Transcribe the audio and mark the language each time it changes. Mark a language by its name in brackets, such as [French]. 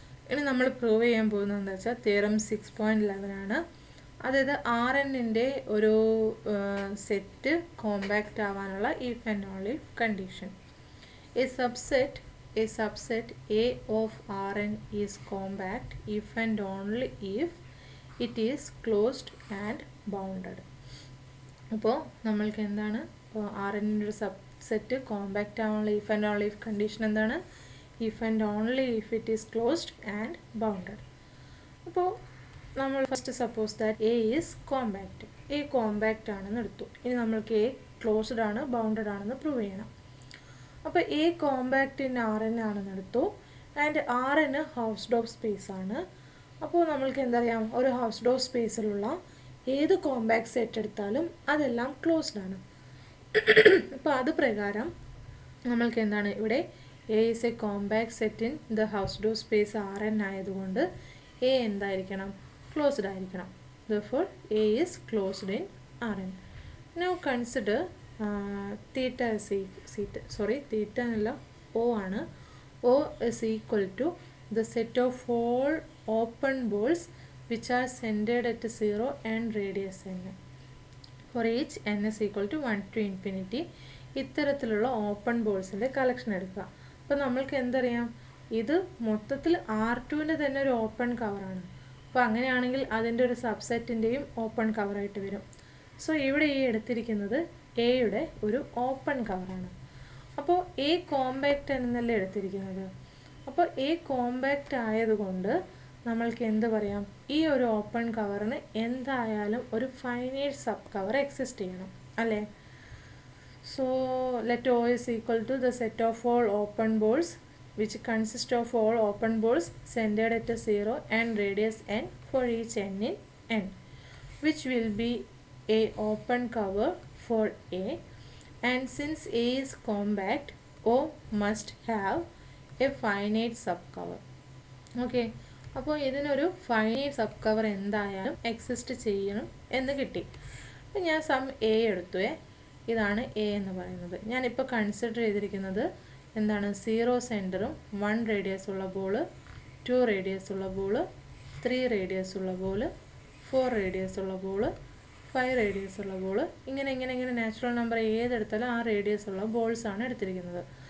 [Malayalam] ഇനി നമ്മൾ പ്രൂവ് ചെയ്യാൻ പോകുന്നത് എന്താ വെച്ചാൽ തിയറം 6.11 ആണ്. അതായത് Rnൻ്റെ ഒരു സെറ്റ് കോമ്പാക്റ്റ് ആവാനുള്ള if and only condition. [English] A subset A of Rn is compact if and only if it is closed and bounded. [Malayalam] അപ്പോൾ നമ്മൾക്ക് എന്താണ്, Rnൻ്റെ ഒരു സബ്സെറ്റ് കോമ്പാക്റ്റ് ആവാനുള്ള [English] If and only if condition എന്താണ്, if and only if it is closed and bounded. [Malayalam] അപ്പോൾ നമ്മൾ [English] First suppose that A is compact. [Malayalam] A compact ആണെന്ന് എടുത്തു. ഇനി നമ്മൾക്ക് A ക്ലോസ്ഡ് ആണ് ബൗണ്ടഡ് ആണെന്ന് പ്രൂവ് ചെയ്യണം. അപ്പോൾ A കോമ്പാക്റ്റ് ഇൻ Rn ആണെന്ന് എടുത്തു and Rn housed of space ആണ്. അപ്പോൾ നമ്മൾക്ക് എന്തറിയാം, ഒരു ഹൗസ്ഡ് ഓഫ് സ്പേസിലുള്ള ഏത് കോമ്പാക്റ്റ് സെറ്റ് എടുത്താലും അതെല്ലാം ക്ലോസ്ഡ് ആണ്. അപ്പോൾ അത് പ്രകാരം നമ്മൾക്ക് എന്താണ് ഇവിടെ [English] A is a compact set in the Hausdorff space Rn [Malayalam] ആയതുകൊണ്ട് എ എന്തായിരിക്കണം, ക്ലോസ്ഡ് ആയിരിക്കണം. [English] Therefore A is closed in Rn. Now consider theta is theta [Malayalam] അല്ല O ആണ്. [English] O is equal to the set of all open balls which are centered at 0 and radius n. For each n is equal to 1 to infinity. [Malayalam] ഇത്തരത്തിലുള്ള open ബോൾസിൻ്റെ collection എടുക്കുക. അപ്പോൾ നമ്മൾക്ക് എന്തറിയാം, ഇത് മൊത്തത്തിൽ R2ൻ്റെ തന്നെ ഒരു ഓപ്പൺ കവറാണ്. അപ്പോൾ അങ്ങനെയാണെങ്കിൽ അതിൻ്റെ ഒരു സബ്സെറ്റിൻ്റെയും ഓപ്പൺ കവറായിട്ട് വരും. സോ ഇവിടെ ഈ എടുത്തിരിക്കുന്നത് എയുടെ ഒരു ഓപ്പൺ കവറാണ്. അപ്പോൾ എ കോമ്പാക്റ്റ് എന്നല്ലേ എടുത്തിരിക്കുന്നത്. അപ്പോൾ എ കോമ്പാക്റ്റ് ആയതുകൊണ്ട് നമ്മൾക്ക് എന്ത് പറയാം, ഈ ഒരു ഓപ്പൺ കവറിന് എന്തായാലും ഒരു ഫൈനൈറ്റ് സബ് കവർ എക്സിസ്റ്റ് ചെയ്യണം അല്ലേ. [English] So let O is equal to the set of all open balls which consist of all open balls centered at 0 and radius n for each n in n, which will be a open cover for A, and since A is compact, O must have a finite subcover. [Malayalam] Okay, അപ്പോൾ ഇതിനൊരു finite sub cover എന്തായാലും exist ചെയ്യണം എന്ന് കിട്ടി. അപ്പോൾ ഞാൻ some A എടുത്തു. ഇതാണ് എ എന്ന് പറയുന്നത്. ഞാനിപ്പോൾ കൺസിഡർ ചെയ്തിരിക്കുന്നത് എന്താണ്, 0 സെൻറ്ററും 1 റേഡിയസ് ഉള്ള ബോള്, 2 റേഡിയസ് ഉള്ള ബോള്, 3 റേഡിയസ് ഉള്ള ബോള്, 4 റേഡിയസ് ഉള്ള ബോള്, 5 റേഡിയസ് ഉള്ള ബോള്, ഇങ്ങനെ നാച്ചുറൽ നമ്പർ ഏതെടുത്താലും ആ റേഡിയസ് ഉള്ള ബോൾസാണ് എടുത്തിരിക്കുന്നത്.